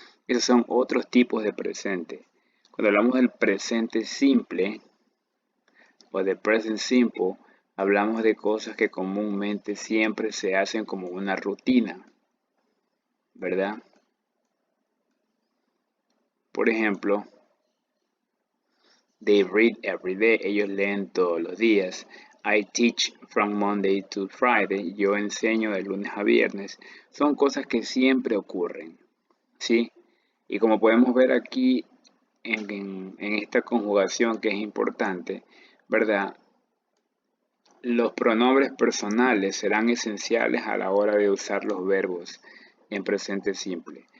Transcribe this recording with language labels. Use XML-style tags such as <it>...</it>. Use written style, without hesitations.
<es>Esos son otros tipos de presente. Cuando hablamos del presente simple o de present simple, hablamos de cosas que comúnmente siempre se hacen como una rutina, ¿verdad? Por ejemplo,</es> <en>they read every day.</en> <es>Ellos leen todos los días.</es> <en>I teach from Monday to Friday.</en> <es>Yo enseño de lunes a viernes. Son cosas que siempre ocurren, ¿sí? Y como podemos ver aquí en esta conjugación que es importante, ¿verdad? Los pronombres personales serán esenciales a la hora de usar los verbos en presente simple.</es>